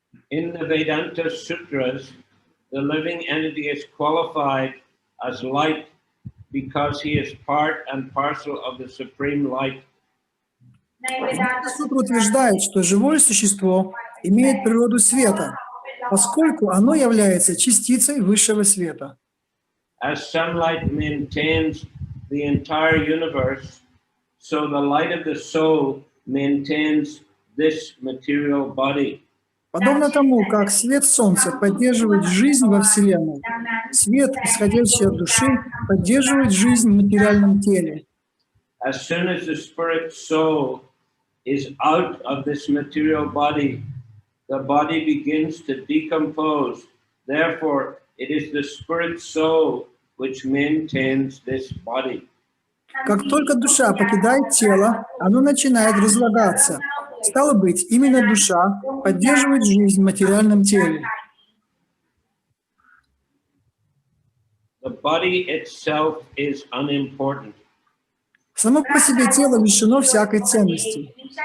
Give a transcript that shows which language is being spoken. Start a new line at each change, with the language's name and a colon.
English: In the Vedanta Sutras, the living entity is qualified as light because he is part and parcel of the supreme light.
Russian: Сутра утверждает, что живое существо имеет природу света, поскольку оно является частицей высшего света.
English: As sunlight maintains the entire universe, so the light of the soul maintains this material body.
Russian: Подобно тому, как свет солнца поддерживает жизнь во Вселенной, свет, исходящий от души, поддерживает жизнь в материальном теле.
English: As soon as the spirit soul is out of this material body, the body begins to decompose. Therefore, it is the spirit soul which maintains this body.
Russian: Как только душа покидает тело, оно начинает разлагаться. Стало быть, именно душа поддерживает жизнь в материальном теле.
English: The body itself is unimportant.
Russian: Само по себе тело лишено всякой ценности.